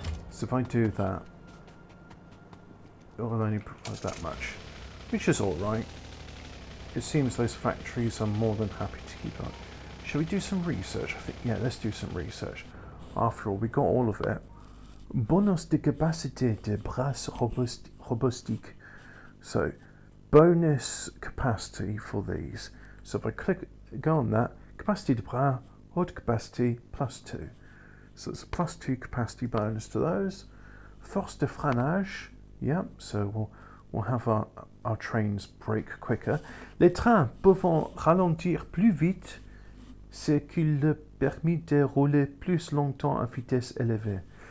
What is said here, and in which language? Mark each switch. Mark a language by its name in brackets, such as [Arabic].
[English] So if I do that, it will only provide that much, which is all right. It seems those factories are more than happy to keep up. Shall we do some research? I think, yeah, let's do some research. After all, we got all of it. [French] Bonus de capacité de bras robustique. [English] So, bonus capacity for these. So if I go on that, capacity de bras, haute capacity, +2. So it's a +2 capacity bonus to those. Force de freinage, yep, so we'll have our trains brake quicker. [French] Les trains peuvent ralentir plus vite, ce qui leur permet de rouler plus longtemps à vitesse élevée.